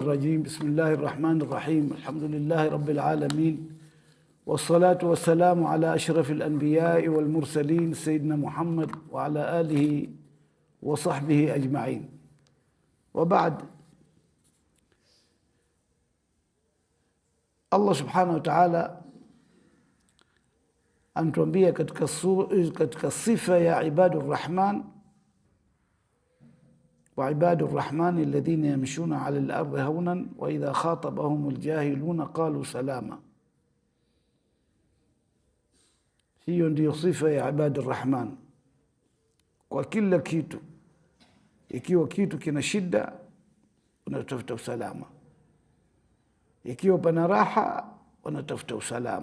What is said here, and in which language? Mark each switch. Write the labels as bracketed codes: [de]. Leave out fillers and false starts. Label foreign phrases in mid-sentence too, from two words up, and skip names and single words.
[ar] الرجيم. بسم الله الرحمن الرحيم. الحمد لله رب العالمين، والصلاة والسلام على أشرف الأنبياء والمرسلين سيدنا محمد وعلى آله وصحبه أجمعين. وبعد، [sw] Allah [ar] سبحانه وتعالى [sw] anatuambia katika sifa ya [ar] عباد الرحمن, وعباد الرحمن الذين يمشون على الأرض هونا وإذا خاطبهم الجاهلون قالوا سلاما. [sw] Hiyo ndiyo sifa ya [ar] عباد الرحمن [sw] kwa kila kitu. Ikiwa kitu kina shida, unatafuta usalama. Ikiwa pana raha, unatafuta usalama.